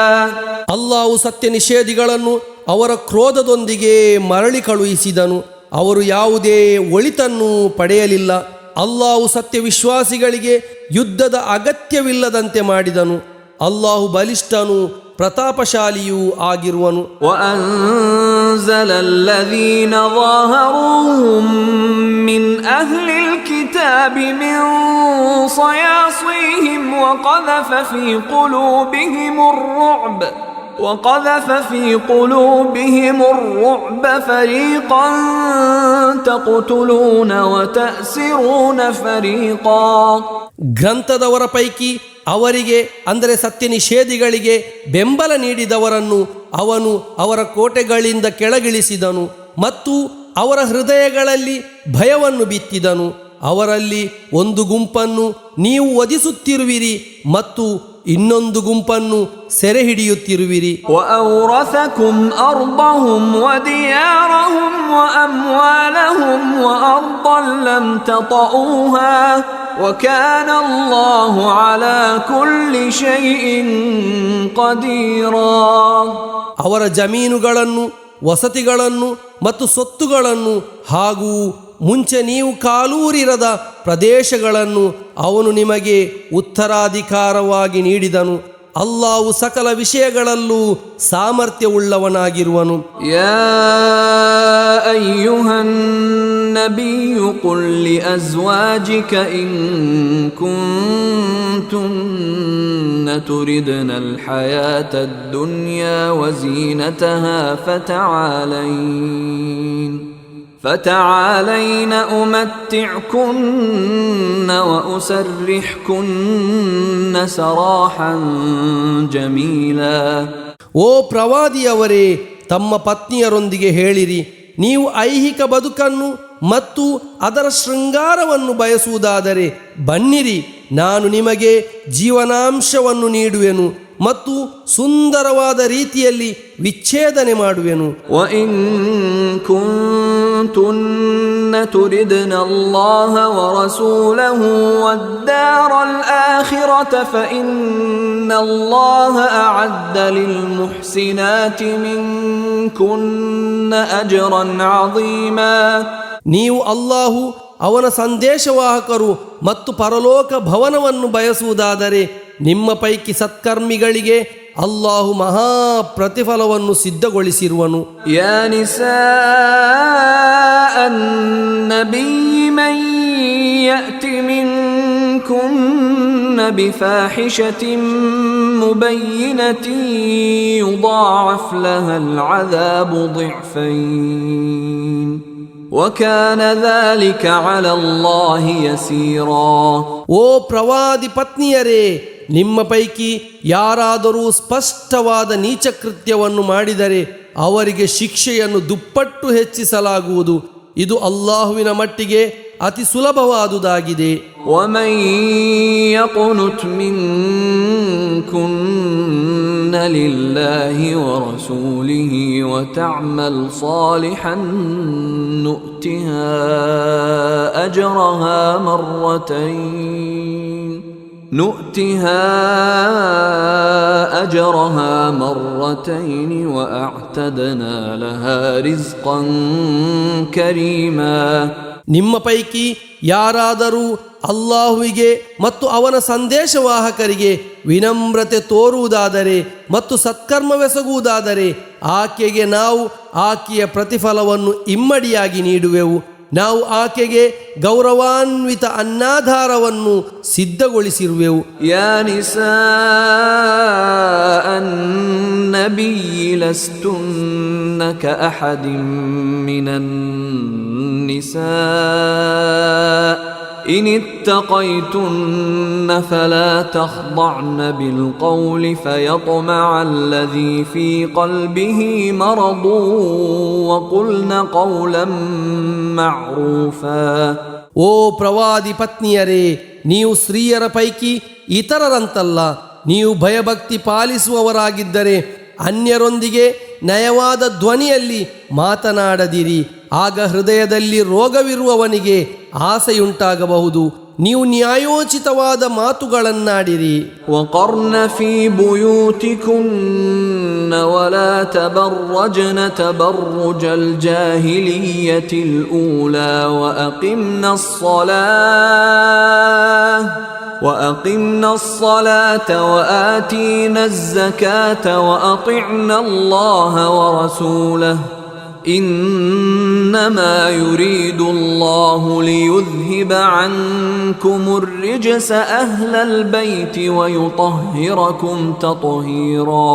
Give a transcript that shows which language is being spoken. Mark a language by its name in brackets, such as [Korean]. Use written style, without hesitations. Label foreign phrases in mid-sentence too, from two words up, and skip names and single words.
[Kannada] ಅಲ್ಲಾಹು ಸತ್ಯ ನಿಷೇಧಿಗಳನ್ನು ಅವರ ಕ್ರೋಧದೊಂದಿಗೆ ಮರಳಿ ಕಳುಹಿಸಿದನು, ಅವರು ಯಾವುದೇ ಒಳಿತನ್ನು ಪಡೆಯಲಿಲ್ಲ. ಅಲ್ಲಾಹು ಸತ್ಯ ವಿಶ್ವಾಸಿಗಳಿಗೆ ಯುದ್ಧದ ಅಗತ್ಯವಿಲ್ಲದಂತೆ ಮಾಡಿದನು. ಅಲ್ಲಾಹು ಬಲಿಷ್ಠನು ಪ್ರತಾಪಶಾಲಿಯೂ ಆಗಿರುವನು. [Arabic] وأنزل الذين ظاهروهم من أهل الكتاب من صياصيهم وقذف في قلوبهم الرعب فريقا تقتلون وتأسرون فريقا. [Kannada] ಗ್ರಂಥದವರ ಪೈಕಿ ಅವರಿಗೆ ಅಂದರೆ ಸತ್ಯ ನಿಷೇಧಿಗಳಿಗೆ ಬೆಂಬಲ ನೀಡಿದವರನ್ನು ಅವನು ಅವರ ಕೋಟೆಗಳಿಂದ ಕೆಳಗಿಳಿಸಿದನು ಮತ್ತು ಅವರ ಹೃದಯಗಳಲ್ಲಿ ಭಯವನ್ನು ಬಿತ್ತಿದನು. ಅವರಲ್ಲಿ ಒಂದು ಗುಂಪನ್ನು ನೀವು ವಧಿಸುತ್ತಿರುವಿರಿ ಮತ್ತು ಇನ್ನೊಂದು ಗುಂಪನ್ನು ಸೆರೆ ಹಿಡಿಯುತ್ತಿರುವಿರಿ. [Arabic] وأورثكم أرضهم وديارهم وأموالهم وأرضا لم تطئوها وكان الله على كل شيء قديرا. [Kannada] ಅವರ ಜಮೀನುಗಳನ್ನು, ವಸತಿಗಳನ್ನು ಮತ್ತು ಸೊತ್ತುಗಳನ್ನು ಹಾಗೂ ಮುಂಚೆ ನೀವು ಕಾಲೂರಿರದ ಪ್ರದೇಶಗಳನ್ನು ಅವನು ನಿಮಗೆ ಉತ್ತರಾಧಿಕಾರವಾಗಿ ನೀಡಿದನು. ಅಲ್ಲಾಹು ಸಕಲ ವಿಷಯಗಳಲ್ಲೂ ಸಾಮರ್ಥ್ಯವುಳ್ಳವನಾಗಿರುವನು. [Arabic] يا أيها النبي قل لأزواجك إن كنتن تردن الحياة الدنيا وزينتها فتعالين أمتعكن وأسرحكن سراحا جميلا. [Kannada] ಓ ಪ್ರವಾದಿಯವರೇ, ತಮ್ಮ ಪತ್ನಿಯರೊಂದಿಗೆ ಹೇಳಿರಿ, ನೀವು ಐಹಿಕ ಬದುಕನ್ನು ಮತ್ತು ಅದರ ಶೃಂಗಾರವನ್ನು ಬಯಸುವುದಾದರೆ ಬನ್ನಿರಿ, ನಾನು ನಿಮಗೆ ಜೀವನಾಂಶವನ್ನು ನೀಡುವೆನು ಮತ್ತು ಸುಂದರವಾದ ರೀತಿಯಲ್ಲಿ ವಿಚ್ಛೇದನೆ ಮಾಡುವೆನು. [Arabic] وإن كنتن تردن الله ورسوله والدار الآخرة فإن الله أعد للمحسنات منكن أجرا عظيما. [Kannada] ನೀವು ಅಲ್ಲಾಹು ಅವನ ಸಂದೇಶವಾಹಕರು ಮತ್ತು ಪರಲೋಕ ಭವನವನ್ನು ಬಯಸುವುದಾದರೆ ನಿಮ್ಮ ಪೈಕಿ ಸತ್ಕರ್ಮಿಗಳಿಗೆ ಅಲ್ಲಾಹು ಮಹಾ ಪ್ರತಿಫಲವನ್ನು ಸಿದ್ಧಗೊಳಿಸಿರುವನು. [Arabic] يا نساء النبي من يأت منكن بفاحشة مبينة يضاعف لها العذاب ضعفين وكان ذلك على الله يسيرا. [Kannada] ಓ ಪ್ರವಾದಿ ಪತ್ನಿಯರೇ, ನಿಮ್ಮ ಪೈಕಿ ಯಾರಾದರೂ ಸ್ಪಷ್ಟವಾದ ನೀಚಕೃತ್ಯವನ್ನು ಮಾಡಿದರೆ ಅವರಿಗೆ ಶಿಕ್ಷೆಯನ್ನು ದುಪ್ಪಟ್ಟು ಹೆಚ್ಚಿಸಲಾಗುವುದು. ಇದು ಅಲ್ಲಾಹುವಿನ ಮಟ್ಟಿಗೆ ಅತಿ ಸುಲಭವಾದುದಾಗಿದೆ. [Arabic] ومن يقنت منكن لله ورسوله وتعمل صالحا نؤتها أجرها مرتين وأعتدنا لها رزقا كريما. [Kannada] ನಿಮ್ಮ ಪೈಕಿ ಯಾರಾದರೂ ಅಲ್ಲಾಹುವಿಗೆ ಮತ್ತು ಅವನ ಸಂದೇಶವಾಹಕರಿಗೆ ವಿನಮ್ರತೆ ತೋರುವುದಾದರೆ ಮತ್ತು ಸತ್ಕರ್ಮವೆಸಗುವುದಾದರೆ ಆಕೆಗೆ ನಾವು ಆಕೆಯ ಪ್ರತಿಫಲವನ್ನು ಇಮ್ಮಡಿಯಾಗಿ ನೀಡುವೆವು. ನಾವು ಆಕೆಗೆ ಗೌರವಾನ್ವಿತ ಅನ್ನಾಧಾರವನ್ನು ಸಿದ್ಧಗೊಳಿಸಿರುವೆವು. [Arabic] يا نساء النبي لستن كأحد من النساء إن اتقيتن فلا تخضعن بالقول فيطمع الذي في قلبه مرض وقلن قولا معروفا. [Kannada] ಓ ಪ್ರವಾದಿ ಪತ್ನಿಯರೇ, ನೀವು ಸ್ತ್ರೀಯರ ಪೈಕಿ ಇತರರಂತಲ್ಲ. ನೀವು ಭಯಭಕ್ತಿ ಪಾಲಿಸುವವರಾಗಿದ್ದರೆ ಅನ್ಯರೊಂದಿಗೆ ನಯವಾದ ಧ್ವನಿಯಲ್ಲಿ ಮಾತನಾಡದಿರಿ. ಆಗ ಹೃದಯದಲ್ಲಿ ರೋಗವಿರುವವನಿಗೆ ಆಸೆಯುಂಟಾಗಬಹುದು. ನೀವು ನ್ಯಾಯೋಚಿತವಾದ ಮಾತುಗಳನ್ನಾಡಿರಿ. [Arabic] وقرن في بيوتكن ولا تبرجن تبرج الجاهلية الأولى وأقمنا الصلاة وآتينا الزكاة وأطعنا الله ورسوله إنما يريد الله ليذهب عنكم الرجس أهل البيت ويطهركم تطهيرا.